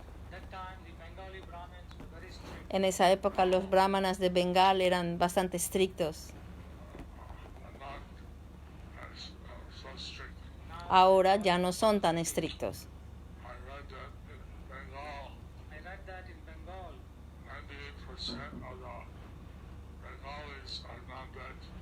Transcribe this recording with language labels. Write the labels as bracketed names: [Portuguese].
[English] that time the Bengali Brahmins were very strict. [Spanish] En esa época los brahmanas de Bengal eran bastante estrictos. not as so strict. Ahora ya no son tan estrictos. [English] I read that in Bengal, I read that in Bengal, 98% of the Bengalis are non-veg.